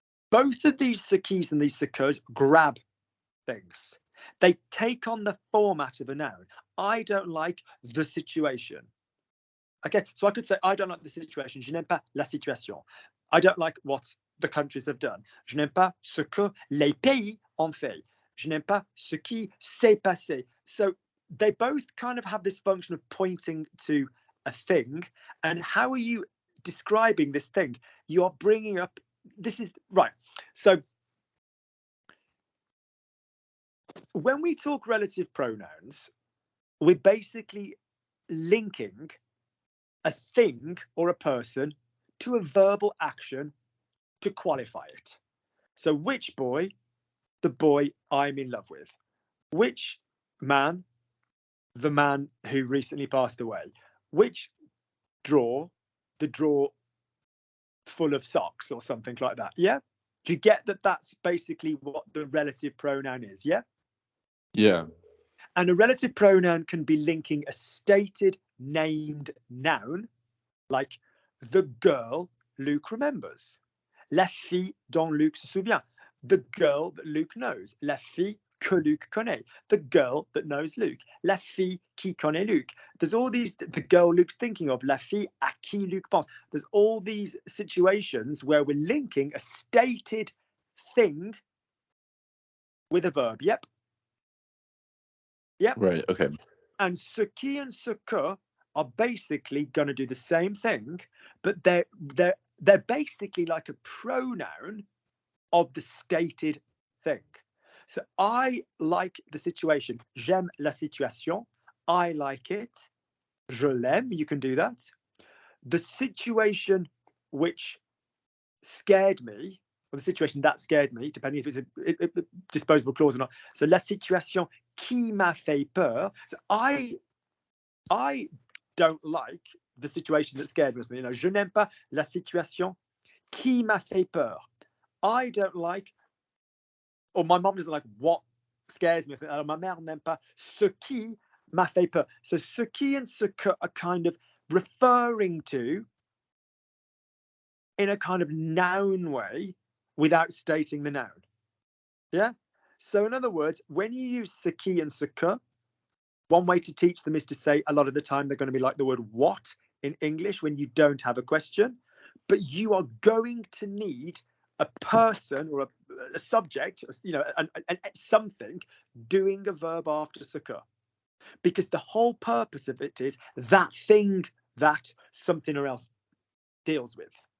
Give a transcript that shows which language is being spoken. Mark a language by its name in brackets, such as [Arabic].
[English] Both of these ce quis and these ce que's grab things. They take on the format of a noun. I don't like the situation. Okay, so I could say, I don't like the situation. [French] Je n'aime pas la situation. [English] I don't like what the countries have done. [French] Je n'aime pas ce que les pays ont fait. Je n'aime pas ce qui s'est passé. [English] So they both kind of have this function of pointing to a thing. And how are you describing this thing? You're bringing up, this is, right. So when we talk relative pronouns, we're basically linking a thing or a person to a verbal action to qualify it. So which boy? The boy I'm in love with. Which man? The man who recently passed away. Which drawer? The drawer full of socks or something like that. Yeah? Do you get that that's basically what the relative pronoun is? Yeah? Yeah. And a relative pronoun can be linking a stated named noun, like the girl Luke remembers. [French] La fille dont Luc se souvient. [English] The girl that Luke knows. [French] La fille que Luc connaît. [English] The girl that knows Luke. [French] La fille qui connaît Luc. [English] There's all these, the girl Luke's thinking of. [French] La fille à qui Luc pense. [English] There's all these situations where we're linking a stated thing with a verb. Yep. Yep. Right. Okay. And ce qui and ce que are basically going to do the same thing, but they're basically like a pronoun of the stated thing. So I like the situation. [French] J'aime la situation. [English] I like it. [French] Je l'aime. [English] You can do that. The situation which scared me, or the situation that scared me, depending if it's a disposable clause or not. [French] So la situation qui m'a fait peur. [English] So I don't like the situation that scared me. You know, [French] je n'aime pas la situation qui m'a fait peur. [English] I don't like, or my mom doesn't like what scares me. [French] Alors, ma mère n'aime pas ce qui m'a fait peur. [English] So ce qui and ce que are kind of referring to in a kind of noun way without stating the noun. Yeah? So in other words, when you use ce qui and ce que, one way to teach them is to say a lot of the time they're going to be like the word what in English when you don't have a question, but you are going to need a person or a subject, you know, something doing a verb after ce que, because the whole purpose of it is that thing that something or else deals with.